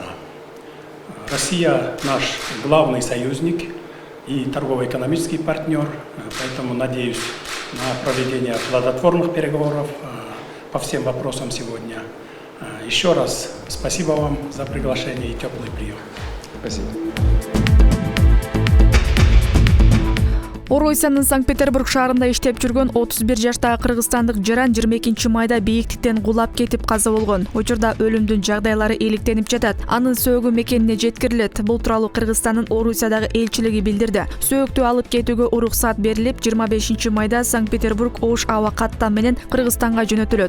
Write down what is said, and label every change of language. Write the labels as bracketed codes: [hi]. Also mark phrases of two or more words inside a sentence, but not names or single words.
[ru] Россия наш главный союзник и торгово-экономический партнер, поэтому надеюсь на проведение плодотворных переговоров по всем вопросам сегодня. Еще раз спасибо вам за приглашение и теплый прием. Спасибо. [ky] Орусиянын Санкт-Петербург шаарында иштеп жүргөн 31 жаштагы кыргызстандык жаран 22 майда бийиктиктен кулап кетип каза болгон. Учурда өлүмдүн жагдайлары иликтенип жатат. Анын сөөгү мекенине жеткирилет. Бул тууралуу Кыргызстандын Орусиядагы элчилиги билдирди. Сөөктү алып кетүүгө уруксат берилип, 25 майда Санкт-Петербург Ош аба каттам менен Кыргызстанга жөнөтүлөт.